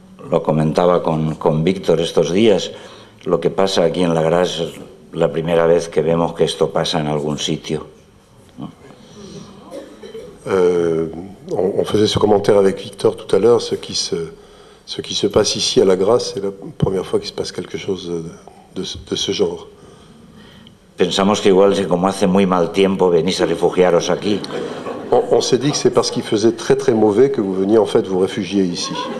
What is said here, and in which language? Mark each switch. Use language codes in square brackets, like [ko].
[es] Lo comentaba con Víctor estos días, lo que pasa aquí en la Gras es la primera vez que vemos que esto pasa en algún sitio. [fr] On faisait ce commentaire avec Victor tout à l'heure, ce qui se passe ici à la Gras, c'est la première fois qu'il se passe quelque chose de ce genre. [es] Pensamos que igual, como hace muy mal tiempo, venís a refugiaros aquí. [fr] On s'est dit que c'est parce qu'il faisait très très mauvais que vous veniez en fait vous réfugier ici.